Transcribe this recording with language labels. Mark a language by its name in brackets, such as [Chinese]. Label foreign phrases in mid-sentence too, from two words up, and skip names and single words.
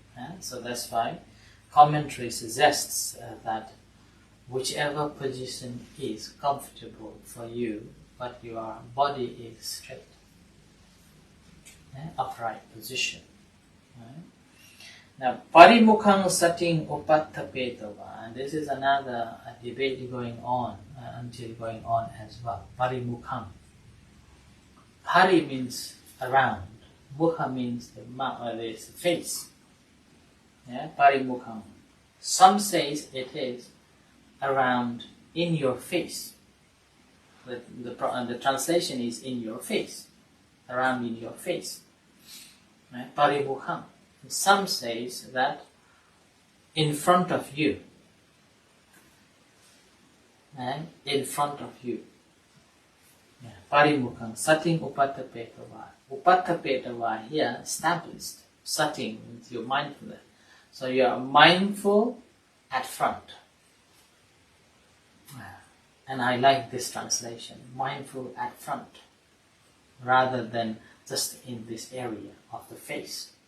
[English] So that's why commentary suggests that whichever position is comfortable for you, but your body is straight, upright position. Right? Now, [Pali] parimukhang sating upattapetava, [English] and this is another debate going on until going on as well. Parimukhang. Pari means around. Mukha means the face. Yeah? Parimukhang. Some says it is around in your face. The translation is in your face. Around in your face. Right? Parimukhang. Some says that in front of you. And in front of you. [Pali] Parimukhang, sating upattapetava. [English] Upattapetava here established. Sating with your mindfulness. So you are mindful at front. And I like this translation. Mindful at front. Rather than just in this area of the face.